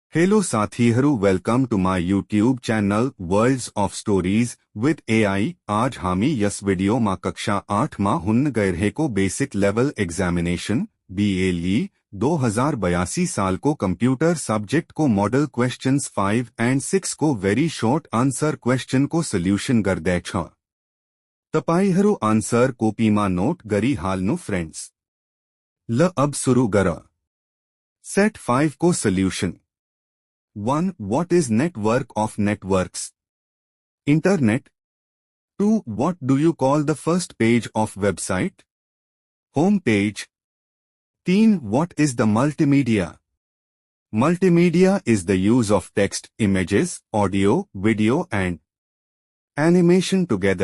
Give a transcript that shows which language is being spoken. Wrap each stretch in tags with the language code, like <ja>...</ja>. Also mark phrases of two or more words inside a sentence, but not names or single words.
<ne>हेलो साथीहरू,</ne> <en>Welcome to my YouTube channel Worlds of Stories with AI.</en> <ne>आज हामी यस वीडियो मा कक्षा 8 मा हुन्न गए को बेसिक लेवल एग्जामिनेशन BLE 2082 साल को</ne> <en>computer subject</en> <ne>को</ne> <en>model questions 5 and 6</en> <ne>को</ne> <en>very short answer question</en> <ne>को सोल्यूशन गर्दै छ। तपाईहरु आंसर कोपीमा नोट गरी हाल्नु फ्रेंड्स। ल अब शुरू गर। सेट 5 को सोल्यूशन। 1.</ne> <en>What is network of networks? Internet. 2. What do you call the first page of website? Home page. 3. What is the multimedia? Multimedia is the use of text, images, audio, video and animation together.</en>